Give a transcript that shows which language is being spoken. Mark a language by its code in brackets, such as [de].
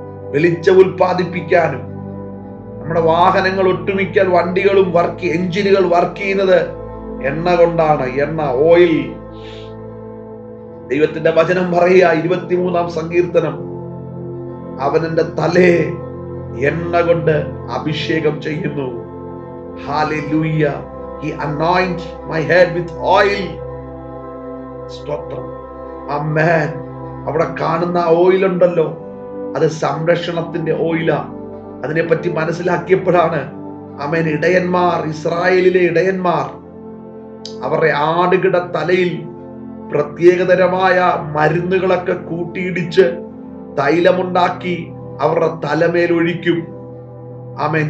[ml] വെളിച്ചം ഉൽപ്പാദിപ്പിക്കാനും നമ്മുടെ വാഹനങ്ങൾ ഒട്ടുമിക്ക വണ്ടികളും എഞ്ചിനുകൾ വർക്ക് ചെയ്യുന്നത് എണ്ണ കൊണ്ടാണ്. എണ്ണ, ഓയിൽ. ദൈവത്തിന്റെ വചനം പറയുക 23-ാം സങ്കീർത്തനം, അവനെന്റെ തലയെ എണ്ണ കൊണ്ട് അഭിഷേകം ചെയ്യുന്നു. Hallelujah. [en] He anoints my head with oil. [ml] സ്തോത്രം. ആമേൻ. അവിടെ കാണുന്ന ഓയിൽ ഉണ്ടല്ലോ, അത് സംരക്ഷണത്തിന്റെ ഓയിലാ. അതിനെപ്പറ്റി മനസ്സിലാക്കിയപ്പോഴാണ് ആമേൻ ഇടയന്മാർ, ഇസ്രായേലിലെ ഇടയന്മാർ അവരുടെ ആടുകിട തലയിൽ പ്രത്യേകതരമായ മരുന്നുകളൊക്കെ കൂട്ടിയിടിച്ച് തൈലമുണ്ടാക്കി അവരുടെ തലമേൽ ഒഴിക്കും. ആമേൻ.